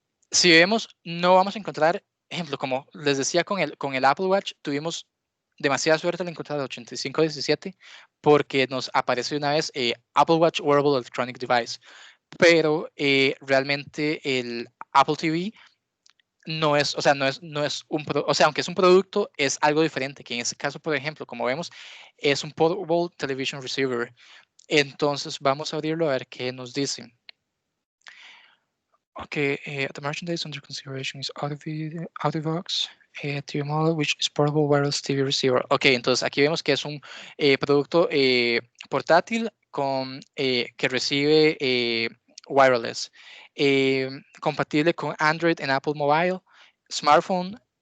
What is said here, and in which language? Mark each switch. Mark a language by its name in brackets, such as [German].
[Spanish] Si vemos, no vamos a encontrar, ejemplo, como les decía con el Apple Watch, tuvimos demasiada suerte al encontrar el 8517 porque nos aparece una vez Apple Watch Wearable Electronic Device, pero realmente el Apple TV no es, o sea, no es o sea, aunque es un producto, es algo diferente, que en este caso, por ejemplo, como vemos, es un Portable Television Receiver. Entonces, vamos a abrirlo a ver qué nos dice. [English] Okay, the merchandise under consideration is Audiovox TV model, which is portable wireless TV receiver. [Spanish] Ok, entonces aquí vemos que es un producto portátil que recibe wireless, compatible con Android en Apple Mobile, smartphone.